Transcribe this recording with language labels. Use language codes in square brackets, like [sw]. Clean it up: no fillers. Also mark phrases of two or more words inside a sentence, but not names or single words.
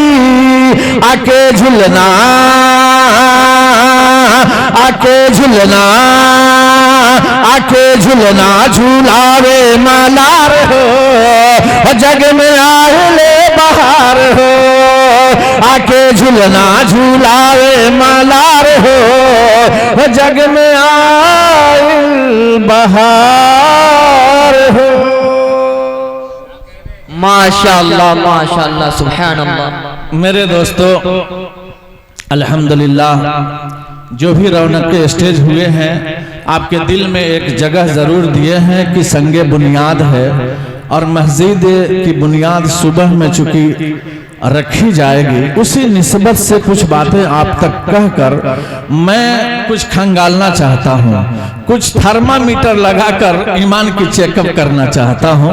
[hi] आके झुलना, आके झुलना, आके झुलना झूलावे मलार हो, जग में आए बहार हो, आके झूलना झूलावे मलार हो, जग में आए बहार हो। [ar] ماشاء الله سبحان الله. [hi] मेरे दोस्तों, अल्हम्दुलिल्लाह जो भी रौनक के स्टेज हुए हैं, आपके दिल में एक जगह जरूर दिए हैं कि संगे बुनियाद है, और मस्जिद की बुनियाद सुबह में चूंकि रखी जाएगी, उसी निस्बत से कुछ बातें आप तक कहकर मैं कुछ खंगालना चाहता हूं, कुछ थर्मामीटर लगाकर ईमान की चेकअप करना चाहता हूं।